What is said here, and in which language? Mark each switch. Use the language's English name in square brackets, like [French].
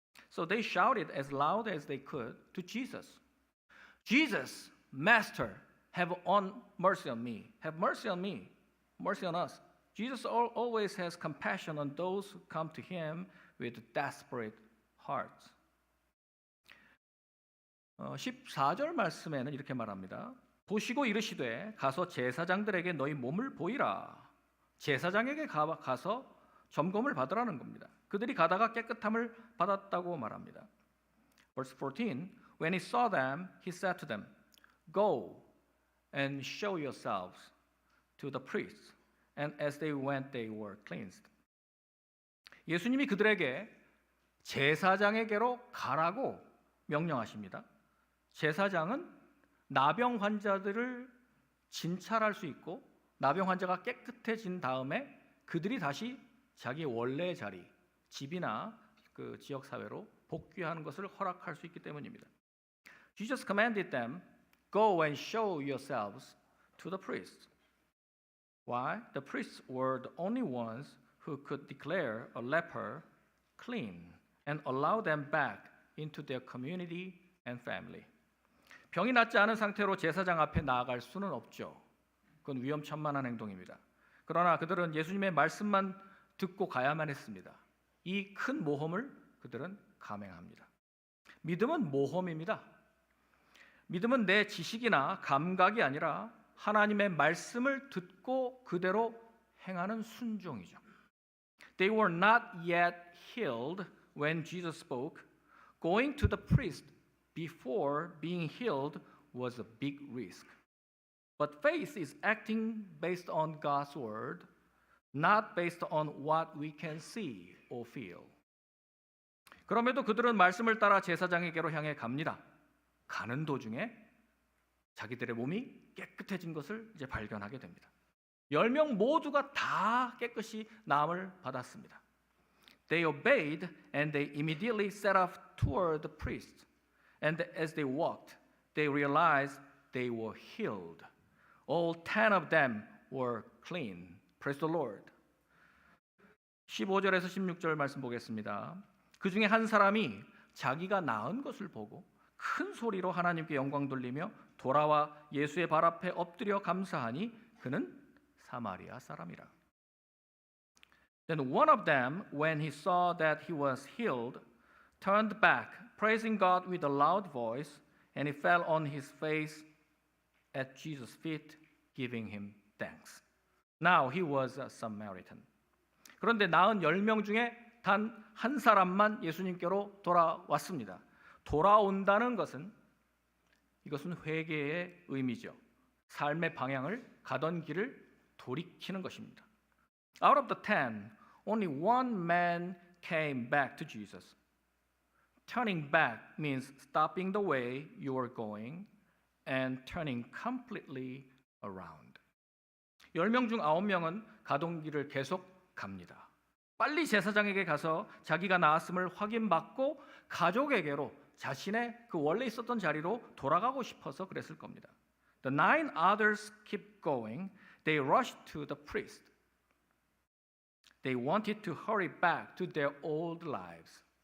[English] So they shouted as loud as they could to Jesus. Jesus, Master, have mercy on me. Have mercy on me. Mercy on us. Jesus always has compassion on those who come to him with desperate hearts. [Korean] 14절 말씀에는 이렇게 말합니다. 보시고 이르시되 가서 제사장들에게 너희 몸을 보이라. 제사장에게 가서 점검을 받으라는 겁니다. 그들이 가다가 깨끗함을 받았다고 말합니다. [English] Verse 14, when he saw them, he said to them, Go and show yourselves to the priests. And as they went, they were cleansed. [Korean] 예수님이 그들에게 제사장에게로 가라고 명령하십니다. 제사장은 나병 환자들을 진찰할 수 있고 나병 환자가 깨끗해진 다음에 그들이 다시 자기 원래 자리, 집이나 그 지역 사회로 복귀하는 것을 허락할 수 있기 때문입니다. [English] Jesus commanded them, Go and show yourselves to the priests. Why? The priests were the only ones who could declare a leper clean and allow them back into their community and family. [Korean] 병이 낫지 않은 상태로 제사장 앞에 나아갈 수는 없죠. 그건 위험천만한 행동입니다. 그러나 그들은 예수님의 말씀만 듣고 가야만 했습니다. 이 큰 모험을 그들은 감행합니다. 믿음은 모험입니다. 믿음은 내 지식이나 감각이 아니라 하나님의 말씀을 듣고 그대로 행하는 순종이죠. [English] They were not yet healed when Jesus spoke. Going to the priest before being healed was a big risk. But faith is acting based on God's word, not based on what we can see or feel. [Korean] 그럼에도 그들은 말씀을 따라 제사장에게로 향해 갑니다. 가는 도중에 자기들의 몸이 깨끗해진 것을 이제 발견하게 됩니다. 10명 모두가 다 깨끗이 나음을 받았습니다. [English] They obeyed and they immediately set off toward the priest. And as they walked, they realized they were healed. All 10 of them were clean. Praise the Lord. [Korean] 15절에서 16절 말씀 보겠습니다. 그 중에 한 사람이 자기가 나은 것을 보고 큰 소리로 하나님께 영광 돌리며 돌아와 예수의 발 앞에 엎드려 감사하니 그는 사마리아 사람이라. [English] Then one of them, when he saw that he was healed, turned back, praising God with a loud voice, and he fell on his face at Jesus' feet, giving him thanks. Now he was a Samaritan. [Korean] 그런데 나은 10명 중에 단 한 사람만 예수님께로 돌아왔습니다. 돌아온다는 것은 이것은 회개의 의미죠. 삶의 방향을 가던 길을 돌이키는 것입니다. [English] Out of the 10, only one man came back to Jesus. Turning back means stopping the way you are going and turning completely around. [Korean] 10명 중 9명은 가던 길을 계속 갑니다. 빨리 제사장에게 가서 자기가 나았음을 확인받고 가족에게로 자신의 그 원래 있었던 자리로 돌아가고 싶어서 그랬을 겁니다. [English] The 9 others kept going. They rushed to the priest. They wanted to hurry back to their old lives.